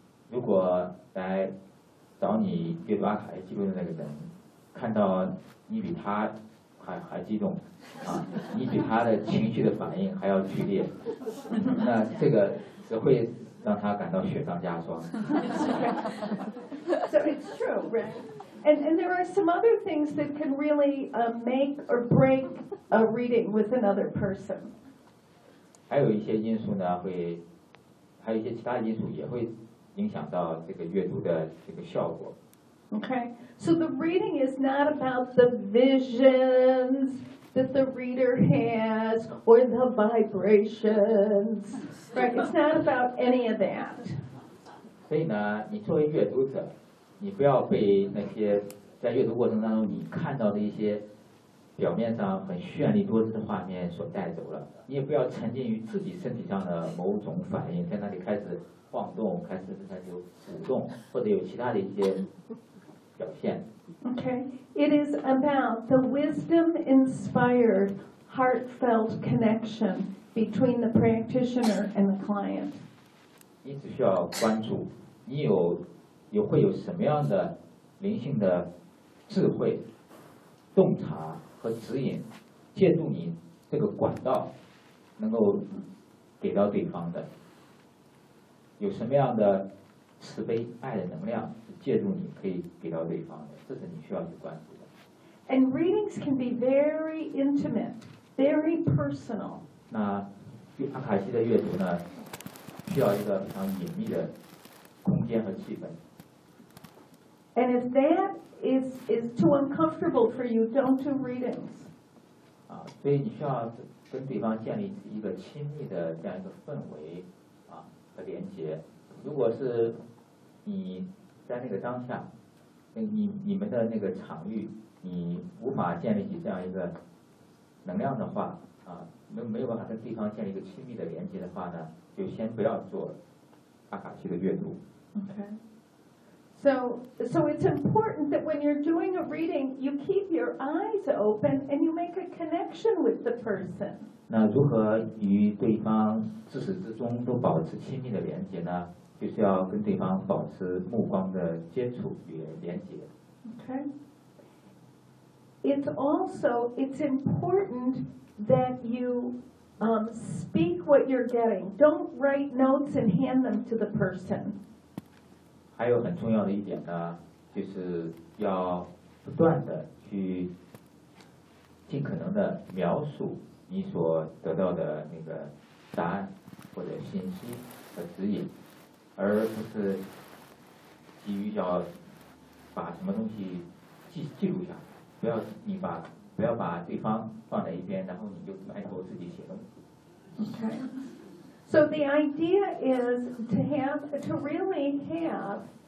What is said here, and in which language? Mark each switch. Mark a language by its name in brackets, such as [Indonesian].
[Chinese] 如果来找你阅读阿卡西记录的那个人看到你比他还激动啊，你比他的情绪的反应还要剧烈，那这个只会让他感到雪上加霜。 [English] So it's true, right? And there are some other things that can really make or break a reading with another person. [Chinese] 还有一些因素呢，会还有一些其他因素也会影响到这个阅读的这个效果。 [English] Okay, so the reading is not about the visions that the reader has or the vibrations, right? It's not about any of that. [Chinese] 所以呢，你作为阅读者，你不要被那些在阅读过程当中你看到的一些表面上很绚丽多姿的画面所带走了，你也不要沉浸于自己身体上的某种反应，在那里开始晃动，开始在那里舞动，或者有其他的一些表现。 [English] Okay, it is about the wisdom inspired heartfelt connection between the practitioner and the client. [Chinese] 你只需要关注你有会有什么样的灵性的智慧洞察和指引借助你这个管道能够给到对方的，有什么样的慈悲爱的能量借助你可以给到对方的，这是你需要去关注的。 [English] And readings can be very intimate, very personal. [Chinese] 那阿卡西的阅读呢需要一个非常隐秘的空间和气氛。 [English] And if that is too uncomfortable for you, don't do readings. [Chinese] 啊，所以你需要跟对方建立一个亲密的这样一个氛围啊和连接。如果是你在那个当下，你们的那个场域，你无法建立起这样一个能量的话啊，没有办法跟对方建立一个亲密的连接的话呢，就先不要做阿卡西的阅读。 [English] Okay. So it's important that when you're doing a reading, you keep your eyes open and you make a connection with the person. [Chinese] 那如何与对方自始至终都保持亲密的连接呢？就是要跟对方保持目光的接触与连接。 [English] Okay. It's also important that you speak what you're getting. Don't write notes and hand them to the person. [Chinese] 还有很重要的一点呢，就是要不断的去尽可能的描述你所得到的那个答案或者信息和指引，而不是急于要把什么东西记录下来。不要把对方放在一边，然后你就埋头自己写东 [English] 西。Okay. So the idea is to really have.